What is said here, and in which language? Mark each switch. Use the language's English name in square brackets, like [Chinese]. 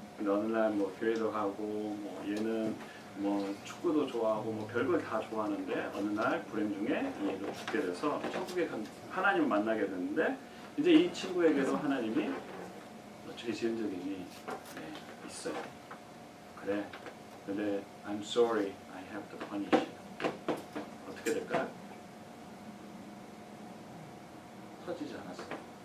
[Korean] 근데 어느 날 뭐 교회도 가고 뭐 얘는 뭐 축구도 좋아하고 뭐 별걸 다 좋아하는데 어느 날 불행 중에 얘도 죽게 돼서 천국에 하나님을 만나게 됐는데 이제 이 친구에게도 하나님이 죄 지은 적이 네, 있어요. 그래. [English] 근데 I'm sorry, I have to punish you. [Korean] 어떻게 될까요? 터지지 않았어요.